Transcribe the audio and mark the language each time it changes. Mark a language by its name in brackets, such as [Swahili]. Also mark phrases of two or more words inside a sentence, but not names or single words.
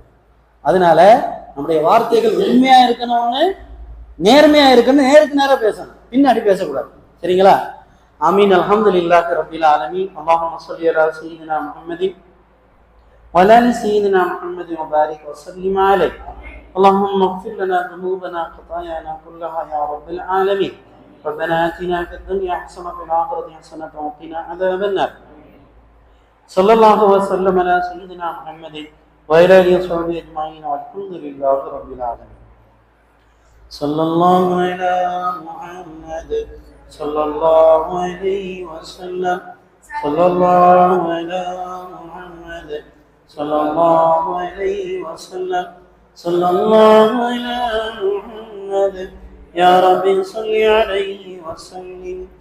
[Tamil] அதனால நம்முடைய வார்த்தைகள் உண்மையா இருக்கணும்னு, நேர்மையா இருக்கணும், நேருக்கு நேரம் பேசணும், பின்னாடி பேசக்கூடாது. [Arabic] சரிங்களா? ஆமீன். الحمد لله رب العالمين. اللهم صل على سيدنا محمد وعلى آل سيدنا محمد وبارك وسلم عليه. اللهم اغفر لنا ذنوبنا خطايانا كلها يا رب العالمين. ربنا آتنا في الدنيا حسنة وفي الآخرة حسنة وقنا عذاب النار صلى الله وسلم على سيدنا محمد وعلى آله وصحبه أجمعين والحمد لله رب العالمين صلى الله على محمد صلى الله عليه وسلم صلى الله على محمد صلى الله عليه وسلم صلى الله على محمد يا رب صل عليه وسلم.